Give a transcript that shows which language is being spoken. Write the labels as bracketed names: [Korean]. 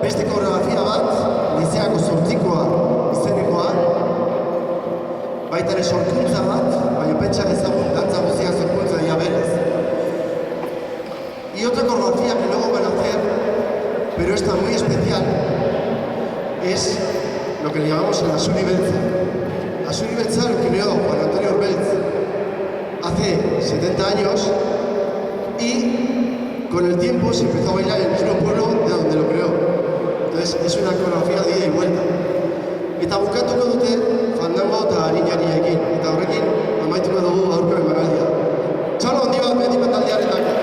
[Basque] Beste koreografia bat, lizeako zortzikoa izenekoa. Baita ere sorkuntza bat, baina pentsa ezagun dantza guztiak sorkuntza dira berez. [Spanish] Y otra coreografía que luego van a hacer, pero esta muy especial, es lo que le llamamos el Asuri Beltza. Asuri Beltza lo creó Juan Antonio Orbeltz hace 70 años y con el tiempo se empezó a bailar en el mismo pueblo de donde lo creó. Entonces es una coreografía de ida y vuelta. [Basque] Eta bukatuko dute fandango eta harinariekin. Eta horrekin amaituko dugu gaurko emanaldia. Txalo handi bat Mendipe taldearentzako.